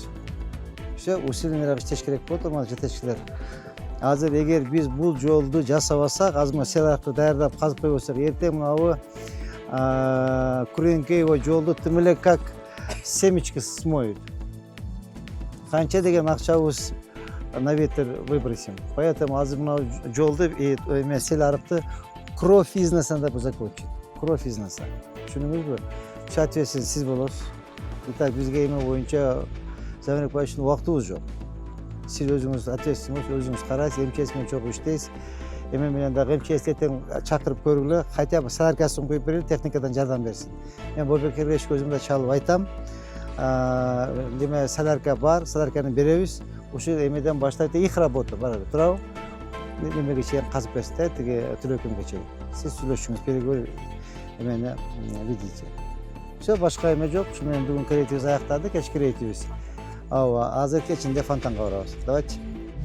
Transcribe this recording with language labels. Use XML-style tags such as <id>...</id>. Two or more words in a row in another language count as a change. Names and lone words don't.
<ky>Все, усиленный иштеш керек болот, урматтуу жетекчилер. Азыр эгер биз бул жолду жасабасак, азыр мына сел-аркы даярдап казып койбосок, эртең мынабу Куренкеево жолду тым эле</ky> <ru>как семечки смоют.</ru> <ky>Канча деген акчабыз</ky> <ru>на ветер выбросим. Поэтому</ru> <ky>азыр мына жолду эме сел-арыкты</ky> <ru>кровь из носа надо закончить. Кровь из носа. Түшүндүңүзбү? Соответственно,</ru> <ky>сиз болосуз. Итак, бизге эме боюнча Замирик Башевичтин убактыбыз жок. Сиз өзүңүз ответственность, өзүңүз карайсыз, МЧС менен чогуу иштейсиз. Эме менен дагы МЧС эртең чакырып көргүлө,</ky> <ru>хотя бы</ru> <ky>соляркасын коюп берели, техникадан жардам берсин. Мен Болбекерге көзүмдө чалып айтам. Деме солярка бар, солярканы беребиз. Ушу эмеден баштайт,</ky> <ru>их работа</ru> <ky>бар. Туурабы? Немеге чейин казып берсин, тиги Төлөкөнгө чейин. Сиз сүйлөшүңүз, переговор эмени видите.</ky> <ru>Все,</ru> <ky>башка эме жок. Ушу менен бүгүнкү рейтибиз аяктадык, кечки рейтибиз. Азыр кечинде фонтанга барабыз.</ky> <ru>Давайте.</ru>